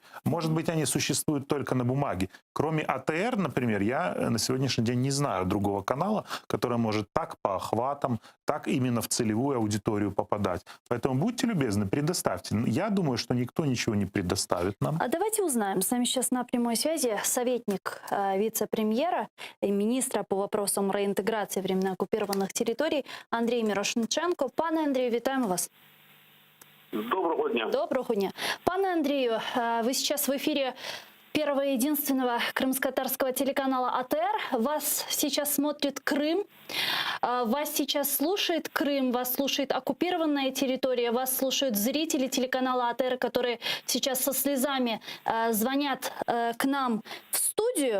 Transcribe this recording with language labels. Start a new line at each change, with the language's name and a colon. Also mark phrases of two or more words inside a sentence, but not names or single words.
Russian: Может быть, они существуют только на бумаге. Кроме АТР, например, я на сегодняшний день не знаю другого канала, который может так по охватам, так именно в целевую аудиторию попадать. Поэтому будьте любезны, предоставьте. Я думаю, что никто ничего не предоставит нам. А давайте узнаем. С нами сейчас на прямой связи советник вице-премьера и министра по вопросам реинтеграции временно оккупированных территорий Андрей Мирошниченко.
Ukrainian: Пане Андрію, вітаємо вас. Доброго дня. Доброго дня.
Russian: Пане Андрею, вы сейчас в эфире первого и единственного крымско-татарского телеканала АТР. Вас сейчас смотрит Крым, вас сейчас слушает Крым, вас слушает оккупированная территория, вас слушают зрители телеканала АТР, которые сейчас со слезами звонят к нам в студию.